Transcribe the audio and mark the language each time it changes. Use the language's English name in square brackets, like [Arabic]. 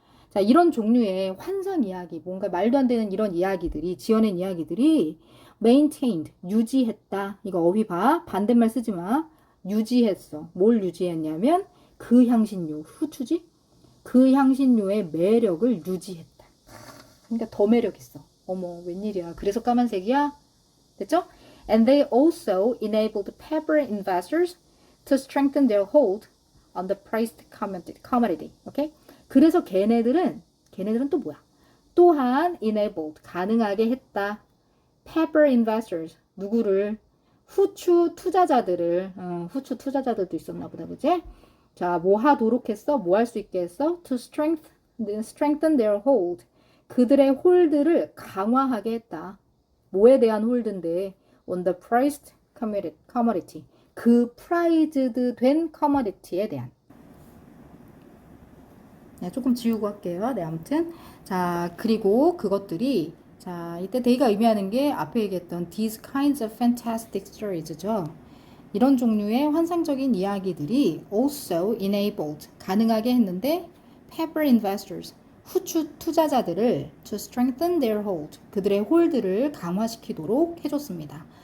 [Korean] 자, 이런 종류의 환상 이야기, 뭔가 말도 안 되는 이런 이야기들이, 지어낸 이야기들이 maintained, 유지했다. 이거 어휘 봐. 반대말 쓰지 마. 유지했어. 뭘 유지했냐면 그 향신료, 후추지? 그 향신료의 매력을 유지했다. 그러니까 더 매력 있어. 어머, 웬일이야. 그래서 까만색이야? 됐죠? [English] And they also enabled pepper investors to strengthen their hold on the priced commodity. Okay? [Korean] 그래서 걔네들은 또 뭐야? 또한 enabled, 가능하게 했다. [English] pepper investors, [Korean] 누구를? 후추 투자자들을. 후추 투자자들도 있었나 보다, 그지? 자, 뭐 하도록 했어? 뭐 할 수 있게 했어? [English] To strengthen their hold. [Korean] 그들의 홀드를 강화하게 했다. 뭐에 대한 홀드인데? [English] On the priced commodity. [Korean] 그 프라이즈드 된 커머디티에 대한. 네, 조금 지우고 할게요. 네, 아무튼. 자, 그리고 그것들이, 자, 이때 they가 의미하는 게 앞에 얘기했던 [English] these kinds of fantastic stories [Korean] 죠. 이런 종류의 환상적인 이야기들이 [English] also enabled, [Korean] 가능하게 했는데 [English] pepper investors, [Korean] 후추 투자자들을 [English] to strengthen their hold, [Korean] 그들의 홀드를 강화시키도록 해줬습니다.